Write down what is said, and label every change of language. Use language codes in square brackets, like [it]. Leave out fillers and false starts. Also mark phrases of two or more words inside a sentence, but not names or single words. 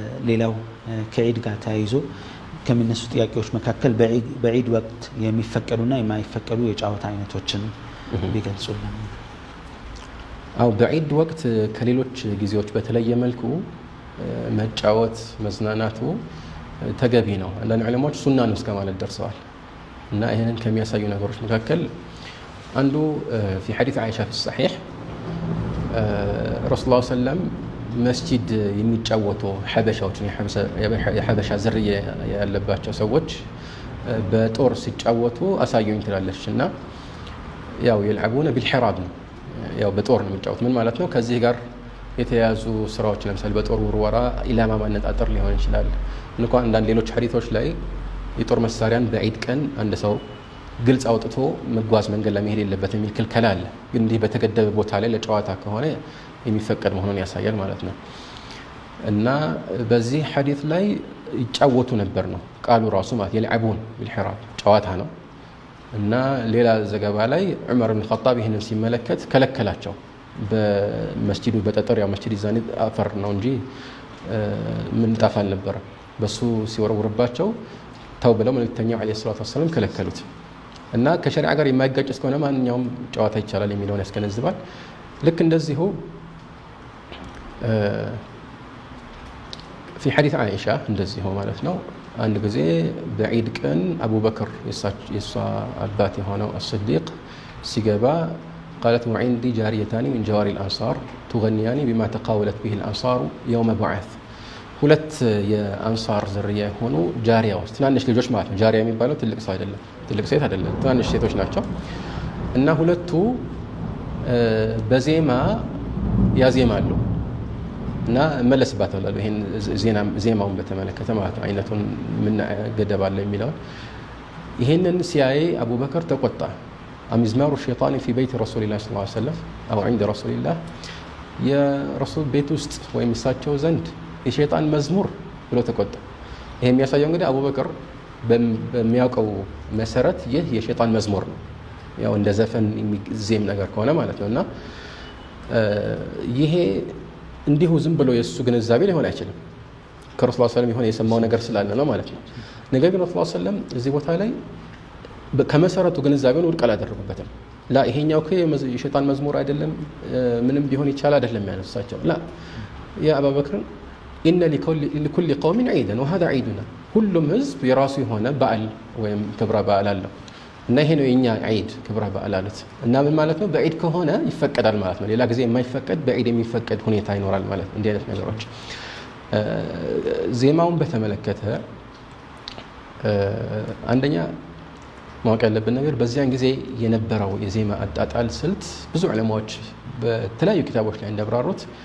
[am] ሌላው ከዒድ ጋር ተያይዞ ከሚነሱ ጥያቄዎች መካከል በዒድ ወቅት የሚፈቀዱና የማይፈቀዱ የጨዋታ አይነቶችን ቢገልጹልን። አው በዒድ ወቅት ከሌሎች ጊዜዎች በተለየ መልኩ መጫወት መዝናናቱ ተገቢ ነው። አንዳንድ ዑለማዎች ሱና ነው እስከ ማለት ደርሰዋል። እና ይሄንን ከሚያሳዩ ነገሮች መካከል አንዱ [ar] في حديث عائشة في الصحيح رسول الله صلى الله عليه وسلم [am] መስጂድ የሚጫወቱ ሐበሻዎችን የሐበሻ ዝርያ ያለባቸው ሰዎች በጦር ሲጫወቱ አሳዩኝ ትላለች እና ያው [ar] يلعبون بالحراب [am] ነው ያው በጦር ነው የሚጫወቱ። ምን ማለት ነው? ከዚህ ጋር የተያዙ ስራዎች ለምሳሌ በጦር ውርወራ ኢላማ ማነጣጠር ሊሆን ይችላል። እንኳን አንዳንድ ሌሎች ሐዲሶች ላይ የጦር መሳሪያን በዒድ ቀን አንድ ሰው ግልጽ አውጥቶ መጓዝ መንገድ ላይ መሄድ የለበትም የሚል ክልከላ አለ። ግን እንዲህ በተገደበ ቦታ ላይ ለጨዋታ ከሆነ የሚፈቀድ መሆኑን ያሳያል ማለት ነው። እና በዚህ ሐዲስ ላይ ይጫወቱ ነበር ነው ቃሉ ራሱ ማለት [ar] يلعبون بالحراب [am] ጨዋታ ነው። እና ሌላ ዘገባ ላይ ዑመር ኢብኑ ኸጣብ ይሄንን ሲመለከት ከለከላቸው። በመስጂዱ በጠጠር ያው መስጂድ ይዛኔ አፈር ነው እንጂ ምንጣፍ አልነበረም። በሱ ሲወረውርባቸው ተው ብለው መልእክተኛው [ar] عليه الصلاة والسلام [am] ከለከሉት። እና ከሸሪዓ ጋር የማይጋጭ እስከሆነ ማንኛውም ጨዋታ ይቻላል የሚለውን ያስገነዝባል። ልክ እንደዚሁ [ar] في حديث عائشة [am] እንደዚሁ ማለት ነው አንድ ጊዜ በዒድ ቀን አቡበክር የሷ አባት የሆነው الصديق ሲገባ [ar] قالت وعندي جاريتان من جواري الأنصار تغنيان بما تقاولت به الأنصار يوم بعث [am] ሁለት የአንሳር ዝርያ የሆኑ ጃሪያዎች ትናንሽ ልጆች ማለት ነው። ጃሪያ የሚባለው ትልቅ ሰው አይደለም፣ ትልቅ ሴት አይደለም፣ ትናንሽ ሴቶች ናቸው። እና ሁለቱ በዜማ ያዜማሉ እና መለስባታለሁ። ይሄን ዜማውን በተመለከተ ማለት ነው አይነቱን ምን ገደብ አለ የሚለው። ይሄንን ሲያይ አቡበከር ተቆጣ። [ar] أمزمار الشيطان في بيت رسول الله صلى الله عليه وسلم او عند رسول الله [am] የረሱል ቤት ውስጥ ወይም እሳቸው ዘንድ የሸይጣን መዝሙር ብሎ ተቆጣ። ይሄ የሚያሳየው እንግዲህ አቡበከር በሚያውቀው መሰረት ይህ የሸይጣን መዝሙር ነው፣ ያው እንደ ዘፈን የሚዜም ነገር ከሆነ ማለት ነውና ይሄ እንዲሁ ዝም ብሎ የሱ ግንዛቤ ሊሆን አይችልም። ከረሱል [ar] صلى الله عليه وسلم [am] የሆነ የሰማው ነገር ስላለ ነው ማለት ነው። ነገር ግን ረሱል [ar] صلى الله عليه وسلم [am] እዚህ ቦታ ላይ ከመሰረቱ ግንዛቤውን ውድቅ አላደረጉበትም። ላ ይሄኛው የሸይጣን መዝሙር አይደለም ምንም ቢሆን ይቻላል አይደለም ያነሳቸው። [ar] لا يا أبا بكر إن لكل قوم عيدا وهذا عيدنا [am] ሁሉም ህዝብ የራሱ የሆነ በዓል ወይም ክብረ በዓል አለው እና ይሄ ነው የኛ ዒድ ክብረ በዓል አሉት። እና ምን ማለት ነው? በዒድ ከሆነ ይፈቀዳል ማለት ነው። ሌላ ጊዜ የማይፈቀድ በዒድ የሚፈቀድ ሁኔታ ይኖራል ማለት ነው። እንዲህ አይነት ነገሮች ዜማውን በተመለከተ አንደኛ ማወቅ ያለብን ነገር በዚያን ጊዜ የነበረው የዜማ አጣጣል ስልት ብዙ ዑለማዎች በተለያዩ ኪታቦች ላይ እንደብራሩት